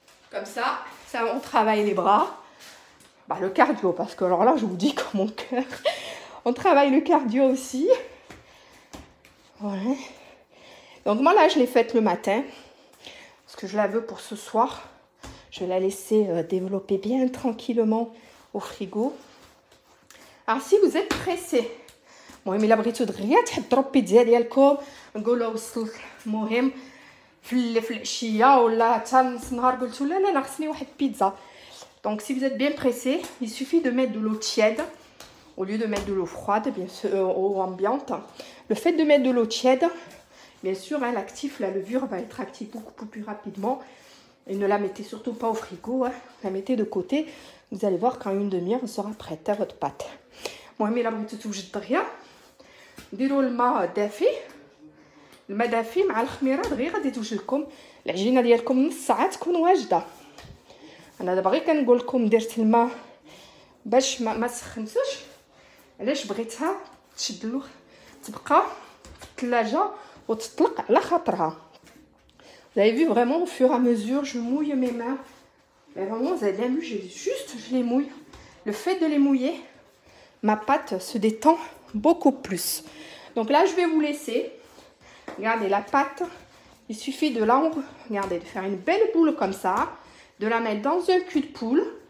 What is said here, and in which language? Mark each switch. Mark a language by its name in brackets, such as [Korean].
[French] Comme ça, on travaille les bras. Bah, le cardio, parce que alors là, je vous dis que mon cœur, on travaille le cardio aussi. Voilà. Donc moi, là, je l'ai faite le matin, parce que je la veux pour ce soir. Je vais la laisser développer bien tranquillement au frigo. Alors, si vous êtes pressé, [Arabic] المهم الا بغيتو دغيا تحضروا البيتزا ديالكم نقولوا وصلت المهم في العشيه ولا حتى نص النهار قلتوا لا لا خصني واحد بيتزا. [French] Donc si vous êtes bien pressé, il suffit de mettre de l'eau tiède au lieu de mettre de l'eau froide, bien sûr, eau ambiante. Le fait de mettre de l'eau tiède, bien sûr, hein, l'actif, la levure va être active beaucoup plus rapidement. Et ne la mettez surtout pas au frigo, hein, la mettez de côté. Vous allez voir qu'en une demi-heure, elle sera prête à votre pâte. [Arabic] المهم الا بغيتو توجد دغيا ديروا الماء دافي مع الخميره دغيا غادي توجد لكم العجينه ديالكم نص ساعه تكون واجده. انا دابا غير كنقول لكم درت الماء باش ما سخنتوش علاش بغيتها تشد تبقى في الثلاجه وتطلق على خاطرها. [French] Vous avez vu vraiment au fur et à mesure je mouille mes mains. Mais vraiment vous avez bien vu, je les mouille. Le fait de les mouiller, ma pâte se détend beaucoup plus. Donc là, je vais vous laisser. Regardez la pâte. Il suffit de regardez, de faire une belle boule comme ça, de la mettre dans un cul de poule.